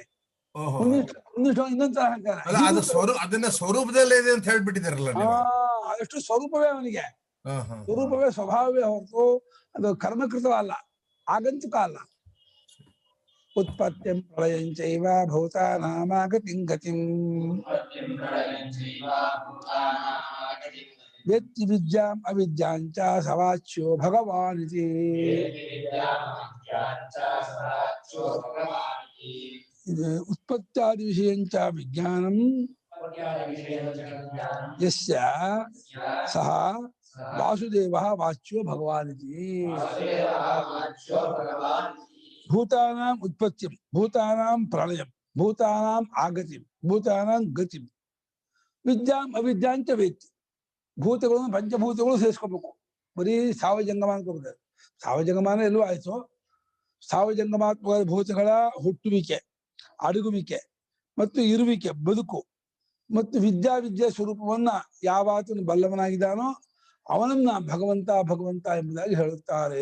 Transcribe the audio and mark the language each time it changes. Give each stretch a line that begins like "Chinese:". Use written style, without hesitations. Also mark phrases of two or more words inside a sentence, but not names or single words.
Kannada: ಇನ್ನೊಂದು ಅದನ್ನ ಸ್ವರೂಪದಲ್ಲೇ ಇದೆ ಅಂತ ಹೇಳ್ಬಿಟ್ಟಿದಾರಲ್ಲ. ಅದಷ್ಟು ಸ್ವರೂಪವೇ ಅವನಿಗೆ, ಸ್ವರೂಪವೇ ಸ್ವಭಾವವೇ ಹೊರತು ಅದು ಕರ್ಮಕೃತವಲ್ಲ, ಆಗಂತುಕ ಅಲ್ಲ.
Sanskrit: ಉತ್ಪತ್ತಿಂ ಪ್ರಳಯಂಚೈವ ಭೂತಾನಾಮಾಗತಿಂ ಗತಿಂ ವೇತ್ತಿ ವಿದ್ಯಾಂ ಅವಿದ್ಯಾಂಚ ಸವಾಚ್ಯೋ ಭಗವಾನ್ ಇತಿ. ಉತ್ಪತ್ತಾದಿ ವಿಷಯಂಚ ವಿಜ್ಞಾನಂ ಯಸ್ಯ ಸಹ ವಾಸುದೇವಃ ವಾಚ್ಯೋ ಭಗವಾನ್ ಇತಿ. ಭೂತಾನಾಂ ಉತ್ಪತ್ತಿಂ, ಭೂತಾನಾಂ ಪ್ರಳಯಂ, ಭೂತಾನಾಂ ಆಗತಿಂ, ಭೂತಾನಾಂ ಗತಿಂ, ವಿದ್ಯಾಂ ಅವಿದ್ಯಾಂಚ ವೇತ್ತಿ.
Kannada: ಭೂತಗಳನ್ನು ಪಂಚಭೂತಗಳು ಸೇರಿಸ್ಕೋಬೇಕು. ಬರೀ ಸಾವಜಂಗಮ ಅನ್ಕೋಬೇಕು. ಸಾವಜಂಗಮಾನ ಎಲ್ಲೂ ಆಯ್ತು. ಸಾವಜಂಗಮಾತ್ಮಕ ಭೂತಗಳ ಹುಟ್ಟುವಿಕೆ, ಅಡಗುವಿಕೆ ಮತ್ತು ಇರುವಿಕೆ, ಬದುಕು ಮತ್ತು ವಿದ್ಯಾ ಸ್ವರೂಪವನ್ನ ಯಾವಾತನು ಬಲ್ಲವನಾಗಿದ್ದಾನೋ ಅವನನ್ನ ಭಗವಂತ ಭಗವಂತ ಎಂಬುದಾಗಿ ಹೇಳುತ್ತಾರೆ.